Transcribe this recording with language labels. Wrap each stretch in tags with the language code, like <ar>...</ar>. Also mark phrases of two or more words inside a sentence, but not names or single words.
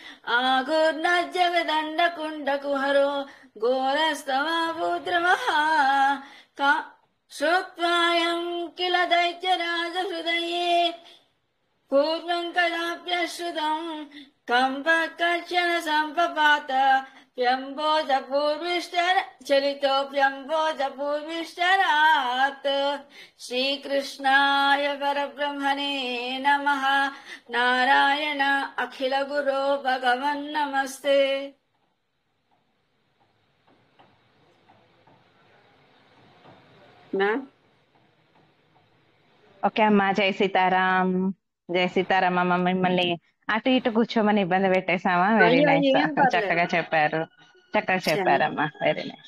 <sa>आघूर्णजगदण्डकुण्डकुहरो घोरस्तमाभूद्रवः श्रुत्वायम् किल दैत्यराजहृदये पूर्वं कदाप्यश्रुतम् कम्पकर्षण सम्पपात चलितोऽप्यम्बोजपूर्विष्टरात् श्रीकृष्णाय परब्रह्मणे नमः। नारायण अखिलगुरो भगवन् नमस्ते।</sa> <te>ఓకే అమ్మా, జై సీతారాం. జై సీతారాం అమ్మ. మిమ్మల్ని అటు ఇటు కూర్చోమని ఇబ్బంది పెట్టేశామా?</te> <en>very nice,</en> <te>చక్కగా చెప్పారు, చక్కగా చెప్పారమ్మా,</te> <en>very nice.</en>